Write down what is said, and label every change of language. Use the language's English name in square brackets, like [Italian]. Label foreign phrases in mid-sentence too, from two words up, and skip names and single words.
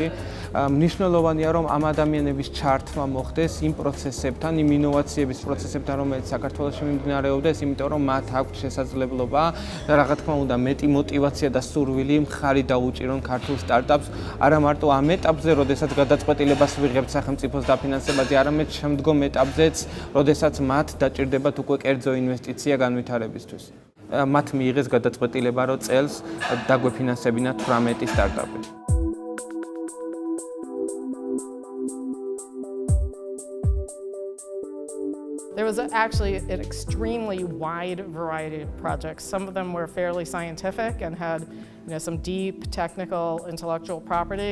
[Georgian] მნიშვნელოვანია, რომ ამ ადამიანების ჩართვა მოხდეს იმ პროცესებთან, იმ ინოვაციების პროცესებთან, რომელიც საქართველოში მიმდინარეობდეს, იმიტომ რომ მათ აქვს შესაძლებლობა და რა თქმა უნდა, მეტი მოტივაცია და სურვილი მხარი დაუჭირონ ქართულ სტარტაპს, არა მარტო ამ ეტაპზე, როდესაც გადაწყვეტილებას ვიღებთ სახელმწიფოს დაფინანსებაზე, არამედ შემდგომ ეტაპზეც, როდესაც მათ დაჭირდებათ უკვე კერძო ინვესტიცია განვითარებისთვის. მათ მიიღეს გადაწყვეტილება, რომ წელს დაგვეფინანსებინათ 18 სტარტაპი. [English] There was actually an extremely wide variety of projects. Some of them were fairly scientific and had some deep technical intellectual property.